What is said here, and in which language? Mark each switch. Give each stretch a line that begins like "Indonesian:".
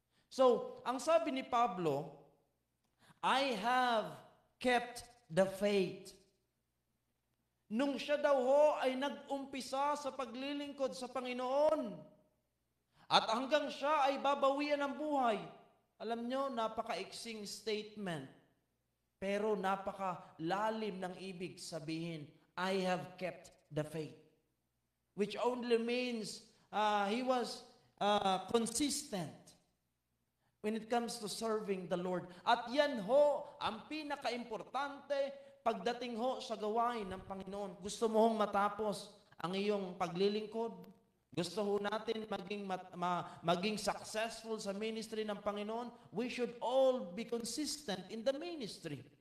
English: So,
Filipino: ang sabi ni
English: Pablo, I have kept the faith.
Filipino: Nung siya daw ho ay nag-umpisa sa paglilingkod sa Panginoon, at hanggang siya ay babawian ng buhay. Alam nyo, napaka-iksing statement. Pero napaka-lalim ng ibig sabihin,
English: I have kept the faith. Which only means he was consistent when it comes to serving the Lord.
Filipino: At yan ho, ang pinaka-importante pagdating ho sa gawain ng Panginoon. Gusto mo hong matapos ang iyong paglilingkod? Gusto ho natin maging successful sa ministry ng Panginoon?
English: We should all be consistent in the ministry.